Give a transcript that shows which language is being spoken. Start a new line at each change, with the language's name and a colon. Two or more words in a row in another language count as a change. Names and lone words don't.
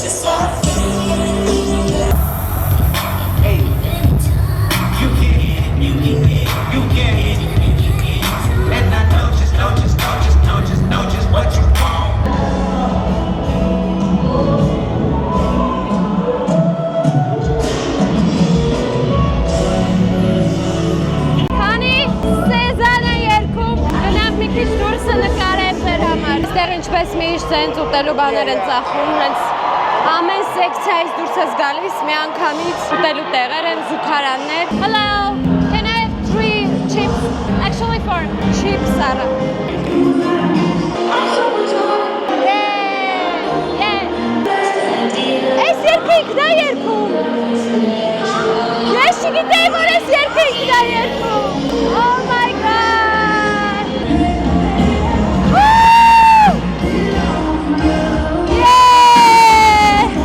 English: Hey, you get it. And I know just what you want.
Armenian: Քանի Սեզանը երգում գնանք մի քիչ դուրսը նկարենք մեր համար։ Այստեղ ինչպես միշտ ցենց ուտելու բաներ են ծախում, հենց ամեն սեկցիայից դուրս ես գալիս, միանգամից ուտելու տեղեր են, զուգարաններ։
English: Hello, can I have 3 chips? Actually 4 chips are.
Armenian: Այս երգը ինքն է երգում։ Ես չգիտեի, որ այս երգը ինքն է երգում։
English: Oh my god! Woo! Yeah!